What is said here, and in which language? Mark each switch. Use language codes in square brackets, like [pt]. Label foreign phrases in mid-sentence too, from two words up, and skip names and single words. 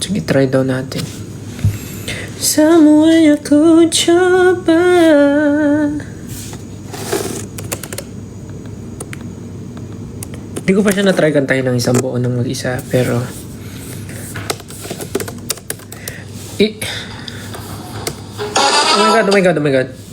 [tl] try daw natin. [id] Semuanya ku coba. [tl] Hindi ko pa siya na-try kantahin ng isang buo ng mag-isa, pero [en] oh my god.